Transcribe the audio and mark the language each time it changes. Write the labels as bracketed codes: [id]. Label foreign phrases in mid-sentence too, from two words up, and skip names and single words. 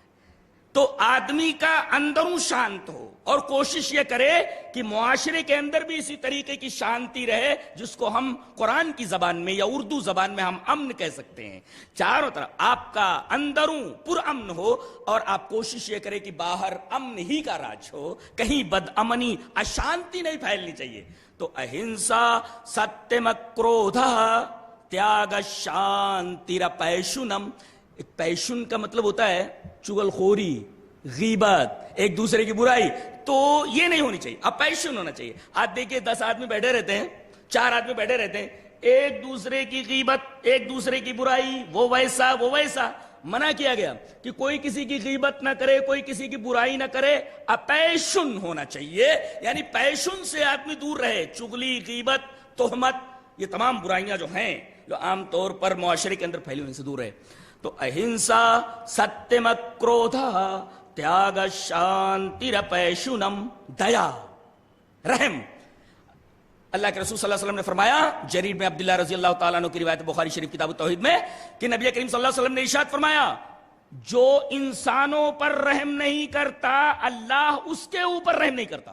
[ur] تو آدمی کا اندروں شانت ہو اور کوشش یہ کرے کہ معاشرے کے اندر بھی اسی طریقے کی شانتی رہے, جس کو ہم قرآن کی زبان میں یا اردو زبان میں ہم امن کہہ سکتے ہیں. چاروں طرف آپ کا اندروں پر امن ہو اور آپ کوشش یہ کرے کہ باہر امن ہی کا راج ہو, کہیں بد امنی اشانتی نہیں پھیلنی چاہیے. [sa] تو अहिंसा सत्यम क्रोधा त्याग शान्ति रपैशुनम. [ur] پیشن کا مطلب ہوتا ہے چغل خوری, غیبت, ایک دوسرے کی برائی. تو یہ نہیں ہونی چاہیے, اب پیشن ہونا چاہیے. آج دیکھیے 10 آدمی بیٹھے رہتے ہیں, 4 آدمی بیٹھے رہتے ہیں, ایک دوسرے کی غیبت, ایک دوسرے کی برائی, وہ ویسا وہ ویسا. منع کیا گیا کہ کوئی کسی کی غیبت نہ کرے, کوئی کسی کی برائی نہ کرے, اپیشن ہونا چاہیے. یعنی پیشن سے آدمی دور رہے, چغلی, غیبت, تہمت, یہ تمام برائیاں جو ہیں جو عام طور پر معاشرے کے اندر پھیلی ہوئی سے دور رہے. [sa] تو अहिंसा सत्यम क्रोधा त्याग शान्ति रपैशुनम. [ur] دیا, رحم. اللہ کے رسول [ar] صلی اللہ علیہ وسلم [ur] نے فرمایا, جریر میں عبداللہ [ar] رضی اللہ تعالیٰ عنہ [ur] کی روایت بخاری شریف کتاب التوحید میں, کہ نبی کریم [ar] صلی اللہ علیہ وسلم [ur] نے ارشاد فرمایا, جو انسانوں پر رحم نہیں کرتا اللہ اس کے اوپر رحم نہیں کرتا.